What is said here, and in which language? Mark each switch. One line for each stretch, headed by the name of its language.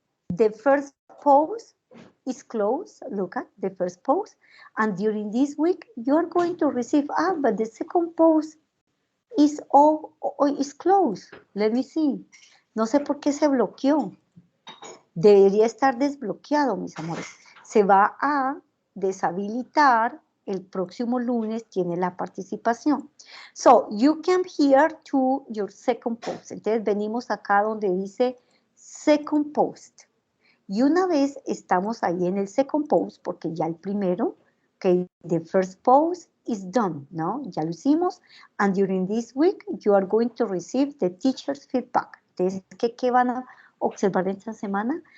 English: The first post is closed. Look at the first post. And during this week, you're going to receive, but the second post is closed. Let me see.
Spanish: No sé por qué se bloqueó. Debería estar desbloqueado, mis amores. Se va a deshabilitar el próximo lunes, tiene la participación.
English: So, you come here to your second post.
Spanish: Entonces, venimos acá donde dice second post. Y una vez estamos ahí en el second post, porque ya el primero, okay,
English: the first post is done,
Spanish: ¿no? Ya lo hicimos.
English: And during this week, you are going to receive the teacher's feedback.
Spanish: Entonces, ¿qué van a observar esta semana?